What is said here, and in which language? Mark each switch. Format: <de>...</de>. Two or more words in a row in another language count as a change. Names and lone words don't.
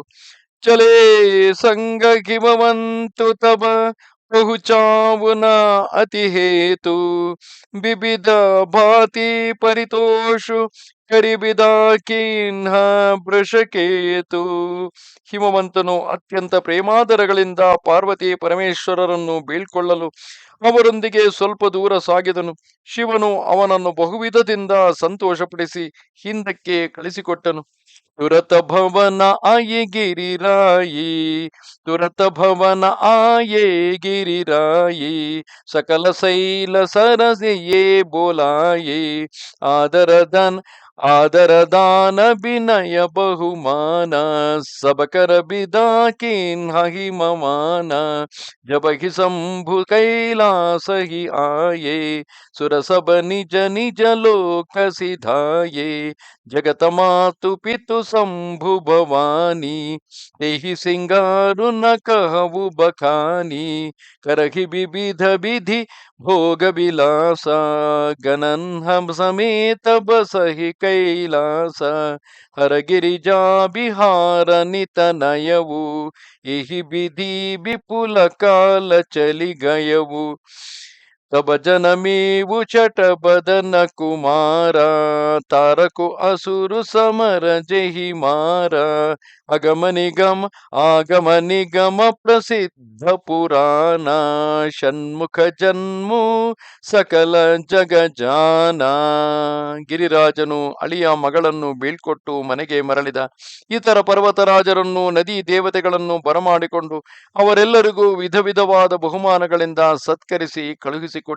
<awa>चले संग हिमवंतु तब पहुँचावन अति हेतु बिबिध भाँति परितोषु करि बिदा कीन्ह बृषकेतु.</awa> <kn>ಹಿಮವಂತನು ಅತ್ಯಂತ ಪ್ರೇಮಾದರಗಳಿಂದ ಪಾರ್ವತಿ ಪರಮೇಶ್ವರರನ್ನು ಬೀಳ್ಕೊಳ್ಳಲು ಅವರೊಂದಿಗೆ ಸ್ವಲ್ಪ ದೂರ ಸಾಗಿದನು. ಶಿವನು ಅವನನ್ನು ಬಹುವಿಧದಿಂದ ಸಂತೋಷಪಡಿಸಿ ಹಿಂದಕ್ಕೆ ಕಳಿಸಿಕೊಟ್ಟನು.</kn> <awa>तुरत भवन आए गिरिराई, तुरत भवन आए गिरिराई, सकल सैल सरसिये बोलाई, आदर दान बिनय बहुमाना, सबकर बिदा कीन्हि ममान, जबहि संभु कैलास हि आए, सुरसभ निज निज लोक सिधाए, जगत मातु पितु शंभु भवानी, तेहि सिंगारु न कहु बखानी, करहि विविध विधि भोग विलासा, गणन हम समेत बसहि कैलास, हर गिरिजा बिहार नित नयवु, एहि विधि विपुल काल चलि गयवु, तब जनमेवु चट बदन कुमारा, तारको असुरु समर जेहि मारा, आगम निगम प्रसिद्ध पुराना, षण्मुख जन्मु सकल जगजाना.</awa> <kn>ಗಿರಿರಾಜನು ಅಳಿಯ ಮಗಳನ್ನು ಬೀಳ್ಕೊಟ್ಟು ಮನೆಗೆ ಮರಳಿದ. ಇತರ ಪರ್ವತರಾಜರನ್ನು ನದಿ ದೇವತೆಗಳನ್ನು ಬರಮಾಡಿಕೊಂಡು ಅವರೆಲ್ಲರಿಗೂ ವಿಧ ವಿಧವಾದ ಬಹುಮಾನಗಳಿಂದ ಸತ್ಕರಿಸಿ ಕಳುಹಿಸಿಕೊಟ್ಟ.</kn>